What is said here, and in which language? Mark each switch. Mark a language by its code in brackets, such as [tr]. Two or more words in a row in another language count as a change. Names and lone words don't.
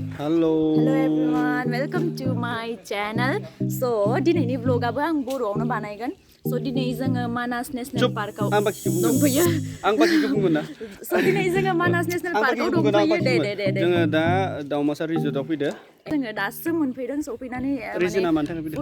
[en] Hello. Hello everyone, welcome to my channel. So, [brx] दिनैनि vlog-आबो आं बर'आवनो बानायगोन. So, दिनै जोङो मानास नेशनेल पार्कआव दंफैयो. आं बाखिखौ बुंगोन ना? So, दिनै जोङो मानास नेशनेल पार्कआव दंफैयो. दे. जोङो दा दाउमासार रिजर्टआव फैदो. जोङो दासो मोनफैदों सफैनानै रिजोना मानि थाखाय फैदों?